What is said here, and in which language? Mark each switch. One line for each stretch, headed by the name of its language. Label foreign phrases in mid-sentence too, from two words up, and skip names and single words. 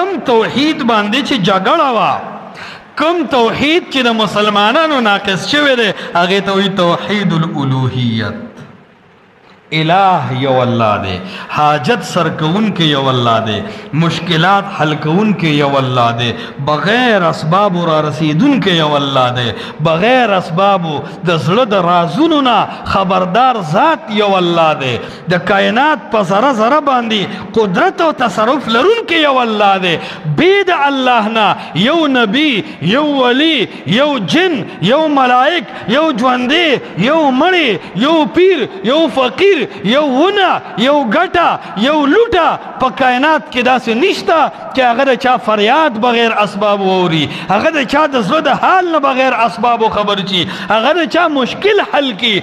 Pashto: کم توحید باندې چې جګړه وا، کم توحید چې د مسلمانانو ناقص شوی دی هغې ته وایي توحید الالوهیت. الہ یو اللہ دے، حاجت سر کون کے یو اللہ دے، مشکلات حل کون کے یو اللہ دے، بغیر اسباب را رسیدن کے یو اللہ دے، بغیر اسباب د زړه د رازونو نه خبردار ذات یو اللہ دے، د کائنات په ذره ذره باندې قدرت او تصرف لرونکی یو اللہ دے. بې د الله نه یو نبی، یو ولی، یو جن، یو ملائک، یو ژوندی، یو مړی، یو پیر، یو فقیر، یو ونه، یو ګټه، یو لوټه په کائنات کې داسې نشته چې هغه د چا فریاد بغیر اسباب واوري، هغه د چا د زړه د حال نه بغیر اسبابو خبر شي، هغه د چا مشکل حل کی.